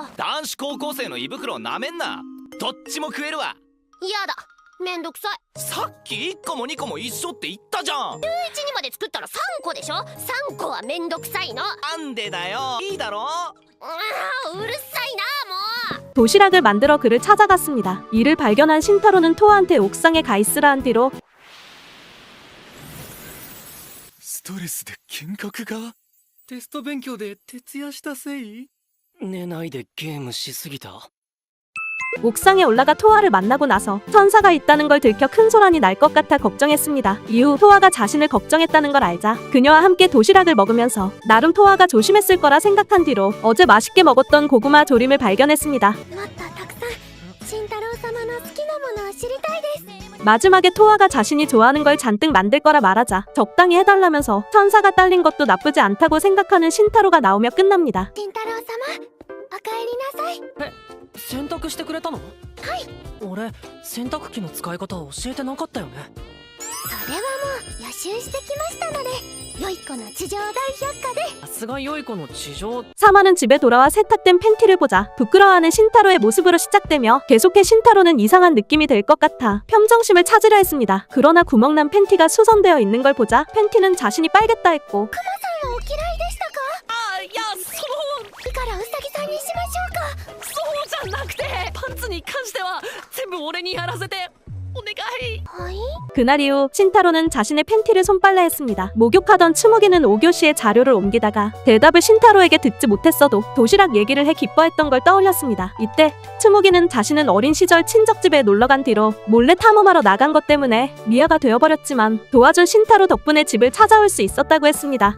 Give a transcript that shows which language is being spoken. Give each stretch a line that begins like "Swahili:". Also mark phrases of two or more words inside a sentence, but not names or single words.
Japanese: 男子高校生の胃袋をなめんな。どっちも食えるわ。やだ、めんどくさい。さっき1個も2個も一緒って言ったじゃん。週1にまで作ったら3個でしょ。3個はめんどくさいの。なんでだよ。いいだろ。うるさいなもう。
Korean: 도시락을 만들어 그를 찾아갔습니다. 이를 발견한 신타로는 토아한테 옥상에 가 있으라 한 뒤로
Japanese: ストレスで幻覚が。テスト勉強で徹夜したせい？寝ないでゲームしすぎた。
Korean: 옥상에 올라가 토아를 만나고 나서 천사가 있다는 걸 들켜 큰 소란이 날 것 같아 걱정했습니다. 이후 토아가 자신을 걱정했다는 걸 알자 그녀와 함께 도시락을 먹으면서 나름 토아가 조심했을 거라 생각한 뒤로 어제 맛있게 먹었던 고구마 조림을 발견했습니다.
Japanese: もっとたくさん慎太郎様の好きなものを知りたいです。
Korean: 마지막에 토아가 자신이 좋아하는 걸 잔뜩 만들 거라 말하자 적당히 해달라면서 천사가 딸린 것도 나쁘지 않다고 생각하는 신타로가 나오며 끝납니다.
Japanese: 慎太郎様おかえりなさい。洗濯してくれたの？はい。俺洗濯機の使い方教えてなかったよね。それはもう予習してきましたので、良い子の地上大百科で。さすが良い子の地上。
Korean: 사마는 집에 돌아와 세탁된 팬티를 보자 부끄러워하는 신타로의 모습으로 시작되며 계속해 신타로는 이상한 느낌이 들 것 같아 평정심을 찾으려 했습니다. 그러나 구멍난 팬티가 수선되어 있는 걸 보자 팬티는 자신이 빨겠다 했고
Japanese: お嫌いでしたか？あ、いや、いいからうさぎさんにしましょうか。そうじゃなくて、パンツに関しては全部俺にやらせてお願い。はい。
Korean: 그날 이후 신타로는 자신의 팬티를 손빨래했습니다. 목욕하던 츠무기는 5교시에 자료를 옮기다가 대답을 신타로에게 듣지 못했어도 도시락 얘기를 해 기뻐했던 걸 떠올렸습니다. 이때 츠무기는 자신은 어린 시절 친척집에 놀러간 뒤로 몰래 탐험하러 나간 것 때문에 미아가 되어버렸지만 도와준 신타로 덕분에 집을 찾아올 수 있었다고 했습니다.